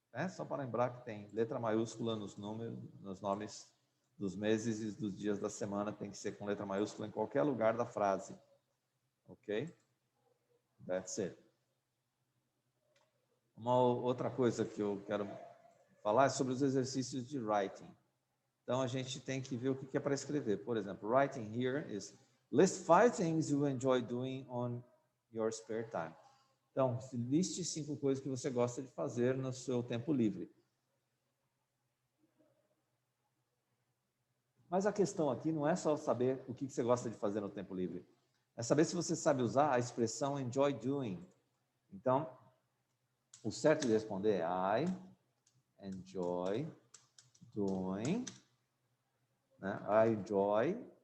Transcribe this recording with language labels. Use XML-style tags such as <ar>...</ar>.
<pt>Só para lembrar que tem letra maiúscula nos nomes dos meses e dos dias da semana, tem que ser com letra maiúscula em qualquer lugar da frase. Ok?</pt> <en>That's it.</en> <pt>Uma outra coisa que eu quero falar é sobre os exercícios de writing. Então, a gente tem que ver o que é para escrever. Por exemplo,</pt> <en>writing here is list 5 things you enjoy doing on your spare time.</en> <pt>Então, liste 5 coisas que você gosta de fazer no seu tempo livre. Mas a questão aqui não é só saber o que você gosta de fazer no tempo livre. É saber se você sabe usar a expressão enjoy doing. Então, o certo de responder é</pt> <en>I enjoy doing.</en> <pt>Né?</pt> <en>I enjoy.</en>